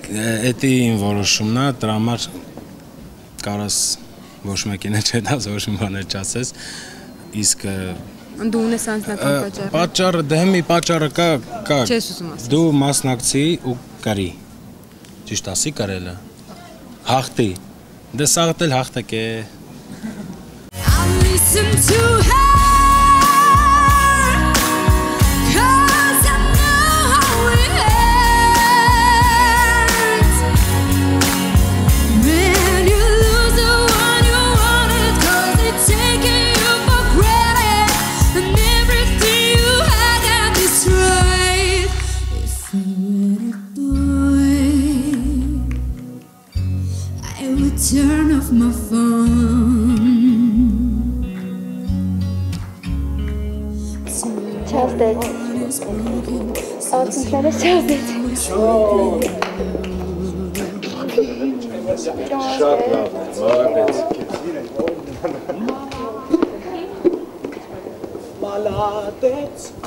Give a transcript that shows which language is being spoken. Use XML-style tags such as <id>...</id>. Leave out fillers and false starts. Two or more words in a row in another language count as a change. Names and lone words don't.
<hy>Էդի իմ որոշումն է, դրա համար կարաս ոչ մեկին չէ դաս ոչ մի բաներ չասես։ իսկ Դու ունես անձնական պատճառ։ Պատճառը դե մի պատճառը կա։ Չես ուզում ասել։ Դու մասնակցի ու կարի։ Ճիշտ ասի կարելը։ Հաղթի։ Դե սաղդ էլ հաղթակ է։</hy> <en>Listen to her, 'cause I know how it ends. When you lose the one you wanted, 'cause they're taking you for granted, and everything you had got destroyed. If I were a boy, I would turn off my phone.</en> <hy>Չազդեց, արցունքները չազդեց։ Շատ լավ, մաղարդեց։ Մալադեց։</hy>